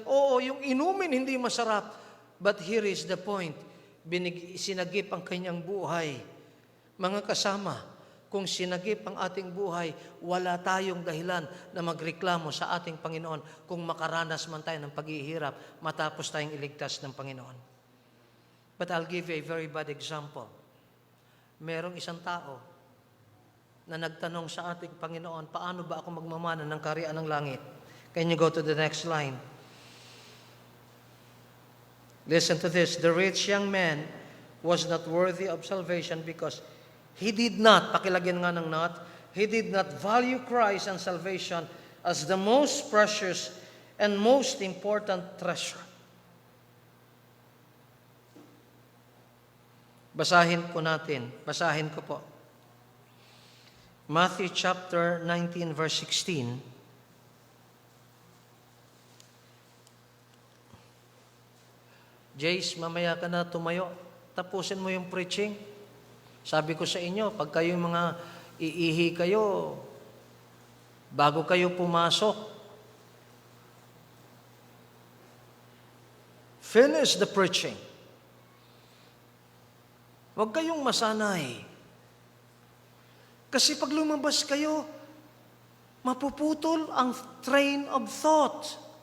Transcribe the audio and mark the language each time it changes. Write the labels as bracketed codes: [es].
[tl] Oo, yung inumin hindi masarap. [en] But here is the point. [tl] Sinagip ang kanyang buhay. Mga kasama, kung sinagip ang ating buhay, wala tayong dahilan na magreklamo sa ating Panginoon kung makaranas man tayo ng paghihirap matapos tayong iligtas ng Panginoon. [en] But I'll give you a very bad example. [tl] Merong isang tao na nagtanong sa ating Panginoon, paano ba ako magmamana ng kaharian ng langit? [en] Can you go to the next line? Listen to this. The rich young man was not worthy of salvation because he did not, [tl] pakilagyan nga ng not, [en] he did not value Christ and salvation as the most precious and most important treasure. [tl] Basahin po natin. Basahin ko po. Matthew chapter 19 verse 16. Jace, mamaya ka na tumayo. Tapusin mo yung preaching. Sabi ko sa inyo, pag kayong mga iihi kayo, bago kayo pumasok, [en] finish the preaching. [tl] Huwag kayong masanay. Kasi pag lumabas kayo, mapuputol ang [en] train of thought.